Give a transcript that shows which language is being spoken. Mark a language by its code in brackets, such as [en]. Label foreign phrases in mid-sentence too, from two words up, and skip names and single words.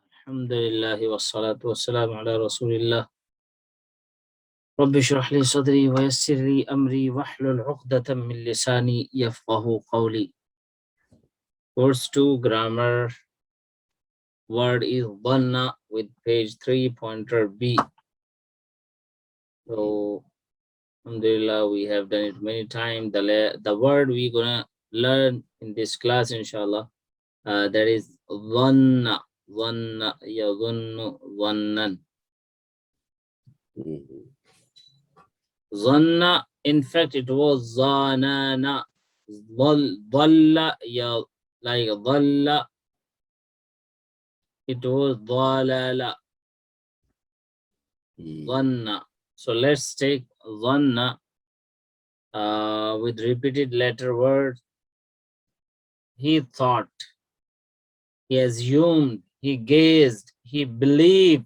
[ar] الحمد لله والصلاة والسلام على رسول الله. رب اشرح لي صدري ويسر لي أمري واحلل عقدة من لساني يفقهوا قولي. [en] Course 2 grammar. Word is dhanna with page 3 pointer B. So alhamdulillah, we have done it many times. The word we're gonna learn in this class inshallah, that is dhanna. [ar] ظنّ يظنّ ظنًّا. [en] Dhanna, in fact it was zanana. Dhalla, ya, like dhalla, it was dhalala. Dhanna. So let's take dhanna with repeated letter word. He thought, he assumed, he gazed, he believed.